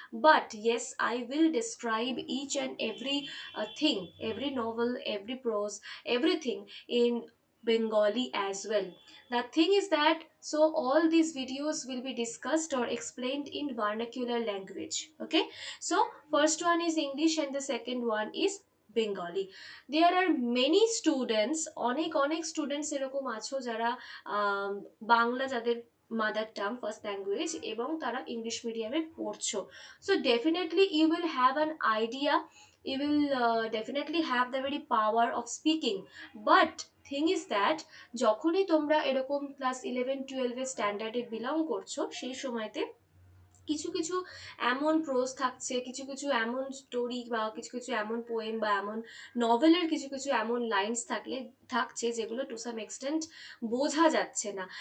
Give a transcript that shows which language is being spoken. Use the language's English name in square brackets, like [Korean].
[English] But yes, I will describe each and every thing, every novel, every prose, everything in Bengali as well. The thing is that so all these videos will be discussed or explained in vernacular language. Okay, so first one is English and the second one is Bengali. There are many students, [Bangla] অনেক students এরকম আছো যারা বাংলা যাদের mother tongue first language এবং তারা English মিডিয়ামে পড়ছো। [English] So definitely you will have an idea, you will definitely have the very power of speaking. But thing is that [Bangla] যখনই তোমরা এরকম ক্লাস 11-12 স্ট্যান্ডার্ডে বিলং করছো সেই সময়তে কিছু কিছু এমন প্রোজ থাকছে, কিছু কিছু এমন স্টোরি বা কিছু কিছু এমন পোয়েম বা এমন নভেলের কিছু কিছু এমন লাইন্স থাকছে যেগুলো [English] to some extent [Bangla] বোঝা যাচ্ছে না।